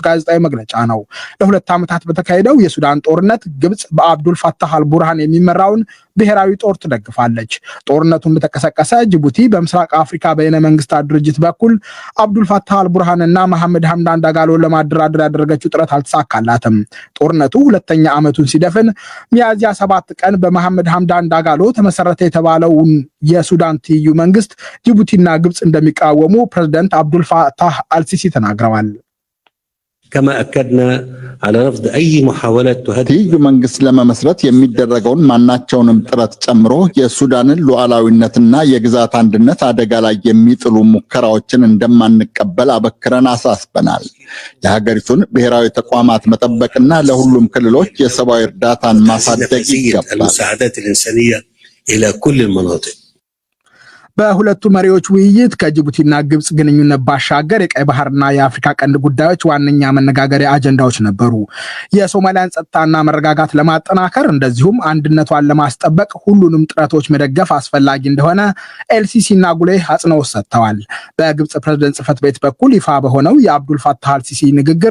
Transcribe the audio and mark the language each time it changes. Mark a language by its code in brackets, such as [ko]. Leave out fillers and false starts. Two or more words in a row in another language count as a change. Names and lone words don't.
[am] ጋዜጣዊ መግለጫ ነው። ለ2 ዓመታት በተካሄደው የሱዳን ጦርነት ግብፅ በአብዱልፈታህ አልቡርሃን የሚመራውን ብሔራዊ ጦር ትደግፋለች። ጦርነቱ እንደተቀሰቀሰ ጅቡቲ በምስራቅ አፍሪካ በይነ መንግስታት ድርጅት በኩል አብዱልፈታህ አልቡርሃንና መሐመድ ሐምዳን ዳጋሎን ለማደራደር ያደረገችው ጥረት አልተሳካላትም። ጦርነቱ 2ኛ ዓመቱን ሲደፍን ሚያዝያ 7 ቀን በመሐመድ ሐምዳን ዳጋሎ ተመሰረተ የተባለውን የሱዳን ትይዩ መንግስት ጅቡቲና ግብፅ እንደሚቃወሙ ፕሬዝዳንት አብዱልፈታህ አልሲሲ ተናግረዋል። [ar] كما أكدنا على رفض أي محاولة تهدد [am] ትይዩ መንግስት ለመመስረት የሚደረገውን ማናቸውንም ጥረት ጨምሮ የሱዳንን ሉዓላዊነትና የግዛት አንድነት አደጋ ላይ የሚጥሉ ሙከራዎችን እንደማንቀበል አበክረን አሳስበናል። የሀገሪቱን ብሔራዊ ተቋማት መጠበቅና ለሁሉም ክልሎች የሰብአዊ እርዳታን ማሳደግ ይገባል። [ar] المساعدات الإنسانية إلى كل المناطق [am] በሁለቱ መሪዎች ውይይት ከጅቡቲና ግብፅ ግንኙነት ባሻገር የቀይ ባህርና የአፍሪካ ቀንድ ጉዳዮች ዋነኛ መነጋገሪያ አጀንዳዎች ነበሩ። የሶማሊያን ጸጥታና መረጋጋት ለማጠናከር እንደዚሁም አንድነቷን ለማስጠበቅ ሁሉንም ጥረቶች መደገፍ አስፈላጊ እንደሆነ ኤልሲሲና ጉሌህ አጽንኦት ሰጥተዋል። በግብፅ ፕሬዝደንት ጽሕፈት ቤት በኩል ይፋ በሆነው የአብዱልፈታህ አልሲሲ ንግግር